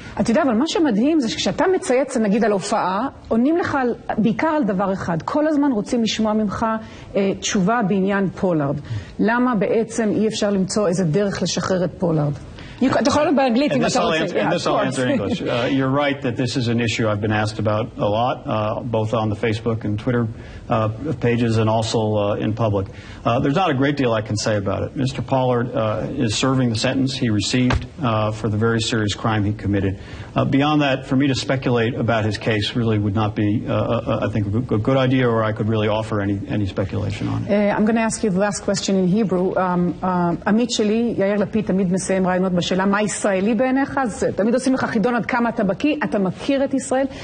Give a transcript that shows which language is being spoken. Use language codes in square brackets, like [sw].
[he] אתה יודע, אבל מה שמדהים זה שכשאתה מצייץ, נגיד על הופעה, עונים לך בעיקר על דבר אחד. כל הזמן רוצים לשמוע ממך תשובה בעניין פולארד. למה בעצם אי אפשר למצוא איזה דרך לשחרר את פולארד? אתה יכול לדבר באנגלית אם אתה רוצה. [en] And this I'll answer in English. You're right that this is an issue I've been asked about a lot, both on the Facebook and Twitter pages and also in public. There's not a great deal I can say about it. Mr. Pollard is serving the sentence he received for the very serious crime he committed. Beyond that, for me to speculate about his case really would not be, I think, a good idea, or I could really offer any speculation on it. I'm going to ask you the last question in Hebrew. [he] עמית שלי, יאיר לפיד, תמיד מסיים רעיונות בשאלה מה ישראלי בעיניך, אז תמיד עושים לך חידון עד כמה אתה בקיא, אתה מכיר את ישראל.